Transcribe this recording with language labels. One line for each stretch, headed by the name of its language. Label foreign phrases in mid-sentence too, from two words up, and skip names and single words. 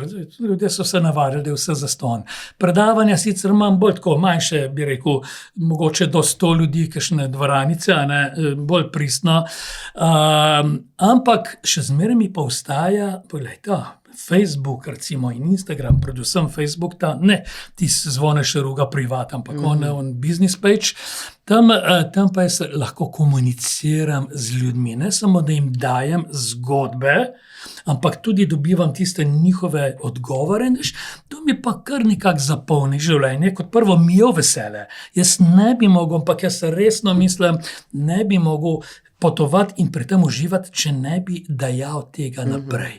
Slovenian: Ljudje so se navadili, da je vse zastonj. Predavanja sicer imam bolj tako manjše, bi rekel, mogoče do 100 ljudi, kakšne dvoranice, bolj pristno. Ampak še zmeraj mi pa ostaja, poglejte, Facebook recimo in Instagram, predvsem Facebook, ti Zvone Šeruga privat, ampak
English: on business page,
Slovenian: tam pa jaz lahko komuniciram z ljudmi, ne samo, da jim dajem zgodbe, ampak tudi dobivam tiste njihove odgovore. To mi pa kar nekako zapolni življenje. Kot prvo mi je vesele. Jaz ne bi mogel, ampak jaz resno mislim, ne bi mogel potovati in pri tem uživati, če ne bi dajal tega naprej.